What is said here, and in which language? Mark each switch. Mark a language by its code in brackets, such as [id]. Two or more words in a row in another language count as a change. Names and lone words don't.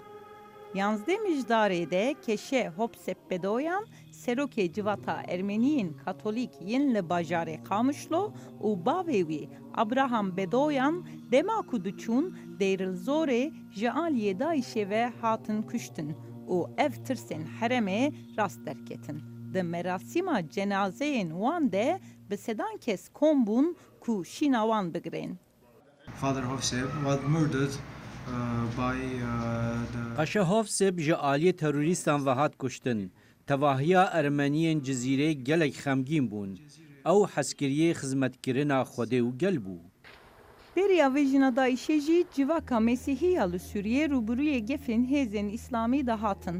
[ku] Yansdê mijdarê de keşe Hopsep Bedoyan, serokê civata Ermeniyên Katolik yên li bajarê Qamişlo û bavê wî Abraham Bedoyan dema ku diçûn Dêrilzorê ji aliyê Daişê ve hatin kuştin û ev tirsên Herêmê rast derketin. Di merasîma cenazeyên wan de bi sedan kes kom bûn ku şîna wan bigirên. [en] Father Hofsep was murdered [ku] Paşa Hofsep ji aliyê terorîstan ve hat kuştin. Tevahiya Ermeniyên cizîrê gelek xemgîn bûn. Ew heskiriyê xizmetkirina Xwedê û gel bû. Deriya vejina Daişê jî civaka Mesîhiya li Sûriye rûbirûyê gefên hêzên İslamî de hatin.